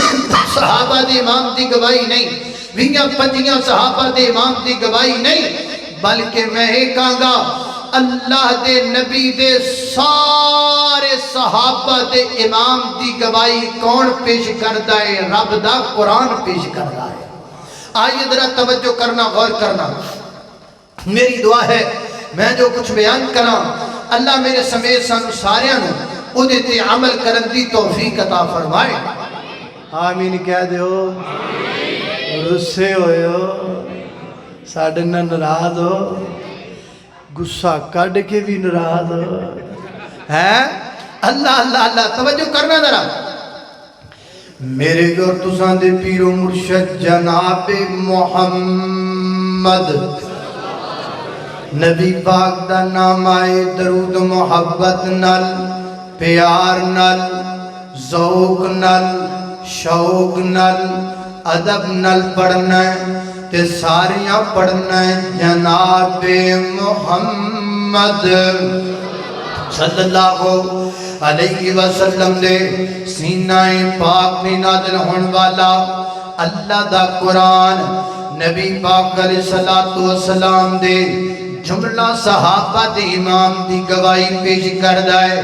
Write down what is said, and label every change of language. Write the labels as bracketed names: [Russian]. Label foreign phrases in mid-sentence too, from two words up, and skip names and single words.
[Punjabi] صحابہ دے امام دی گواہی نہیں، 20-25 صحابہ دے امام دی گواہی نہیں، بلکہ میں یہ کہاں گا اللہ دے نبی دے سارے صحابہ دے امام دی گواہی کون پیش کردا ہے؟ رب دا قرآن پیش کردا ہے۔ آئیے ذرا توجہ کرنا، غور کرنا۔ میری دعا ہے میں جو کچھ بیان کرا اللہ میرے سمیت سانو ساریاں نو اودے تے عمل کرن دی توفیق عطا فرمائے۔ آمین کہہ دیو۔ رسے ہوئے ہو، ساڑھے ناراض ہو، گسا کڈ کے بھی ناراض ہو ہے؟ اللہ اللہ اللہ، توجہ کرنا ذرا۔ میرے اور تساں دے پیر و مرشد جناب محمد نبی پاک دا نام آئے درود محبت نل، پیار نل، ذوق نل، شوق نل، ادب نل پڑھنا ہے تے ساریاں پڑھنا ہے جناب محمد [Arabic] صلی اللہ علیہ وسلم [Punjabi] دے سینہ پاک میں نازل ہون والا اللہ دا قرآن نبی پاک علیہ السلام دے جملہ صحابہ دے امام دی گواہی پیش کردہ ہے۔